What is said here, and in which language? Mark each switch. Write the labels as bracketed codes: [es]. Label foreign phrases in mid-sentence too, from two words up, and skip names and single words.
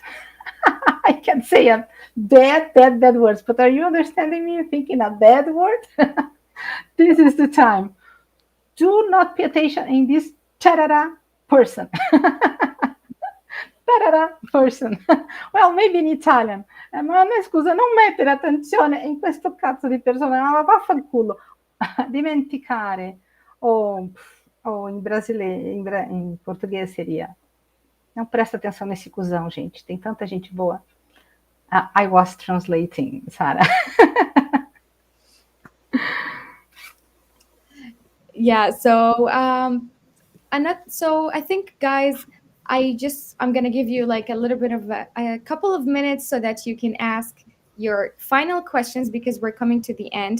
[en] I can say a bad words, but are you understanding me? Thinking a bad word? This is the time. Do not pay attention in this charara person. Tarara person. Well, maybe in Italian. [it] Ma a me scusa, non mettere attenzione in questo cazzo di persona, ma vaffanculo. Dimenticare. O in brasileiro, [pt] em português seria. Não presta atenção nesse cuzão, gente. Tem tanta gente boa. [en] I was translating, Sarah. Yeah, so I think, guys, I'm gonna give you like a little bit of a couple of minutes so that you can ask your final questions because we're coming to the end.